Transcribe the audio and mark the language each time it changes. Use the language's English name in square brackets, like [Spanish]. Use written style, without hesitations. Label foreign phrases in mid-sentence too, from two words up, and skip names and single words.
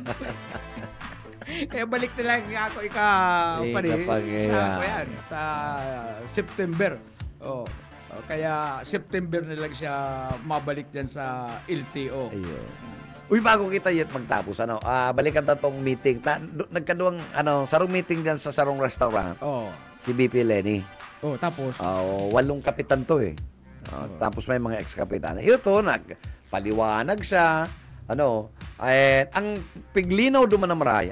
[Filipino] Kaya balik na lang ako sa September. Kaya September na lang siya mabalik dyan sa LTO. [Bikol] Uy, bago kita yet magtapos, balikan tatong meeting. Nagkaduang, sarong meeting dyan sa sarong restaurant. Si BP Lenny. [Filipino] Tapos? 8 kapitan to eh. Tapos may mga ex-kapitan. Ito, nagpaliwanag siya. [Bikol] Ang piglinaw duman na maray.